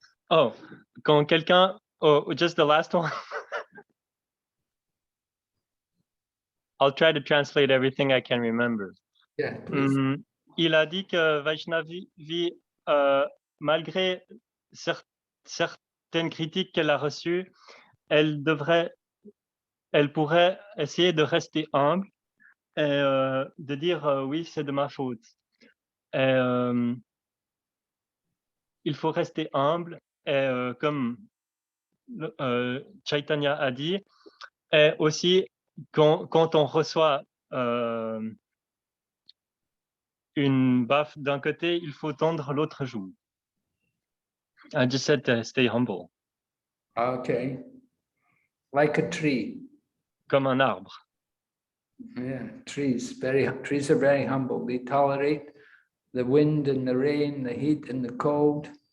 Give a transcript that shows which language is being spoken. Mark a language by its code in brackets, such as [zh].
[en] Oh, [fr] quand quelqu'un, [en] just the last one. I'll try to translate everything I can remember. Yeah, please. [fr] Il a dit que Vaishnavi, malgré certaines critiques qu'elle a reçues, elle pourrait essayer de rester humble et de dire oui, c'est de ma faute. Et, il faut rester humble et comme Chaitanya a dit, et aussi quand on reçoit une baffe d'un côté, il faut tendre l'autre joue. [en] I just said to stay humble. Okay. Like a tree. [fr] Comme un arbre. [en] Yeah, trees are very humble. They tolerate the wind and the rain, the heat and the cold.